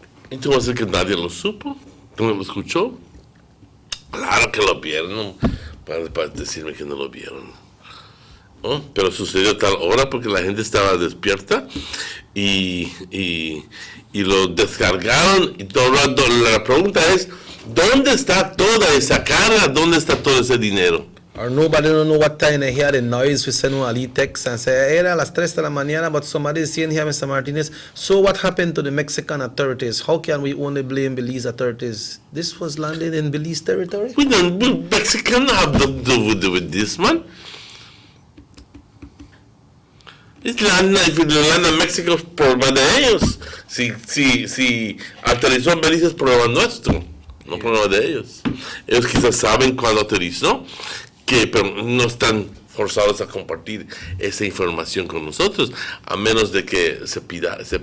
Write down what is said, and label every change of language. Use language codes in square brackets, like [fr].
[es] ¿Y tú vas a decir que nadie lo supo? ¿Que no lo escuchó? Claro que lo vieron, para decirme que no lo vieron. ¿no? Pero sucedió a tal hora porque la gente estaba despierta y lo descargaron y todo. La pregunta es, ¿dónde está toda esa carga? ¿Dónde está todo ese dinero? [en] Or nobody don't know what time they hear the noise. We send one a text and say, [es] era las 3 de la mañana, [en] but somebody is saying here, Mr. Martinez, so what happened to the Mexican authorities? How can we only blame Belize authorities? This was landed in Belize territory? Mexicans have nothing to do with this, man. [es] Es land en México es problema de ellos. Si aterrizó en Belice es problema nuestro, no problema de ellos. Ellos quizás saben cuándo aterrizó, pero no están forzados a compartir esa información con nosotros, a menos de que se pida.